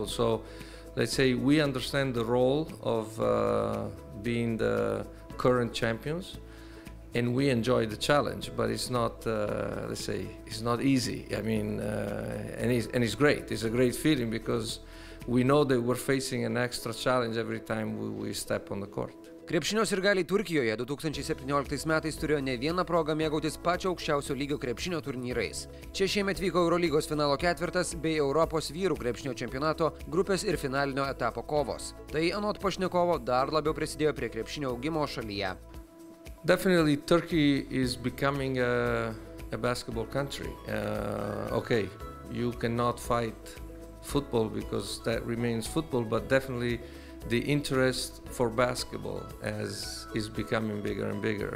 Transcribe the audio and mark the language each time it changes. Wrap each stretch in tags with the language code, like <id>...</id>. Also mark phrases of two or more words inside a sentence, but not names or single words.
<en>So let's say we understand the role of being the current champions, and we enjoy the challenge. But it's not, let's say, it's not easy. I mean, and it's great. It's a great feeling because we know that we're facing an extra challenge every time we step on the court.</en> <lt>Krepšinio sirgaliai Turkijoje 2017 metais turėjo ne vieną progą mėgautis pačio aukščiausio lygio krepšinio turnyrais. Čia šiemet vyko Eurolygos finalo ketvirtas bei Europos vyrų krepšinio čempionato grupės ir finalinio etapo kovos. Tai anot pašnekovo dar labiau prisidėjo prie krepšinio augimo šalyje.</lt> <en>Definitely Turkey is becoming a basketball country. Okay, you cannot fight football because that remains football, but definitely the interest for basketball is becoming bigger and bigger.</en>